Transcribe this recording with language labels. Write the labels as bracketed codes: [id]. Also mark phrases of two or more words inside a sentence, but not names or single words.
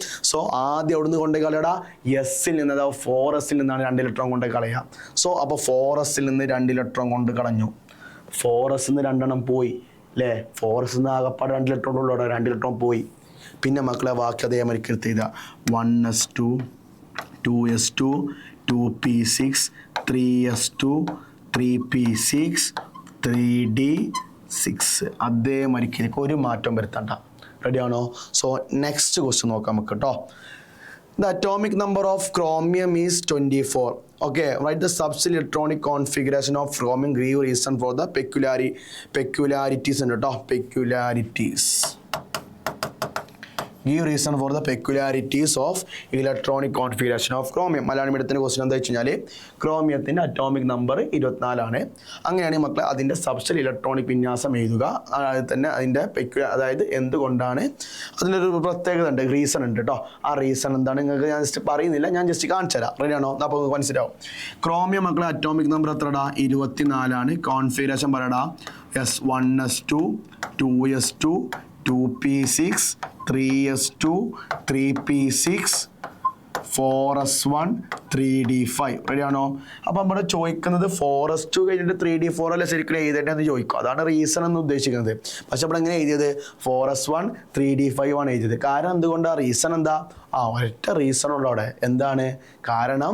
[ml] സോ ആദ്യം എവിടുന്ന് കൊണ്ടേ കളയടാ, എസ്സിൽ നിന്ന്, അതായത് 4s നിന്നാണ് 2 ഇലക്ട്രോൺ കൊണ്ട് കളയുക. സോ അപ്പോൾ 4s നിന്ന് 2 ഇലക്ട്രോൺ കൊണ്ട് കളഞ്ഞു. 4s നിന്ന് 2 എണ്ണം പോയി അല്ലേ, 4s നിന്ന് ആകപ്പാട് 2 ഇലക്ട്രോൺ ഉള്ളൂ, 2 ഇലക്ട്രോൺ പോയി. പിന്നെ മക്കളെ ബാക്കി അതേമാതിരി എടുത്ത് ചെയ്താൽ 1s2 2s2 2p6 3s2 3p6 3d6 അതേമാതിരി ഒരു മാറ്റം വരുത്തണ്ട. റെഡിയാണോ? [en] so next question [ml] നോക്കാം നമുക്ക് കേട്ടോ. [en] The atomic number of chromium is 24. Okay, write the subshell electronic configuration of chromium. Give reason for the peculiarities [ml] ഉണ്ട് കേട്ടോ. [en] Peculiarities. Give reason for the peculiarities of electronic configuration of chromium. [ml] മലയാളം മീഡിയത്തിൻ്റെ ക്വസ്റ്റ്യൻ എന്താ വെച്ച് കഴിഞ്ഞാൽ ക്രോമിയത്തിൻ്റെ [en] atomic number [ml] 24 അങ്ങനെയാണെങ്കിൽ മക്കളെ അതിൻ്റെ [en] subshell electronic [ml] വിന്യാസം എഴുതുക. അതായത് തന്നെ അതിൻ്റെ അതായത് എന്തുകൊണ്ടാണ് അതിനൊരു പ്രത്യേകത ഉണ്ട്, റീസൺ ഉണ്ട് കേട്ടോ. ആ റീസൺ എന്താണ് നിങ്ങൾക്ക് ഞാൻ ജസ്റ്റ് പറയുന്നില്ല, ഞാൻ ജസ്റ്റ് കാണിച്ചു തരാം. റെഡിയാണോ? അപ്പോൾ നിങ്ങൾക്ക് മനസ്സിലാവും. ക്രോമിയം മക്കളെ [en] atomic number [ml] എത്രടാ? 24. കോൺഫിഗറേഷൻ പറയടാ. S1s2 2s2 2p6 3s2 3p6 4s1 3d5. റെഡിയാണോ? അപ്പോൾ നമ്മുടെ ചോദിക്കുന്നത് 4s2 കഴിഞ്ഞിട്ട് 3d4 അല്ല ശരിക്കും എഴുതേണ്ടതെന്ന് ചോദിക്കും. അതാണ് റീസൺ എന്ന് ഉദ്ദേശിക്കുന്നത്. പക്ഷെ അപ്പോൾ എങ്ങനെ എഴുതിയത്? 4s1 3d5 ആണ് എഴുതിയത്. കാരണം എന്തുകൊണ്ടാണ്? റീസൺ എന്താ? ഒരൊറ്റ റീസൺ ഉള്ളൂ അവിടെ. എന്താണ് കാരണം?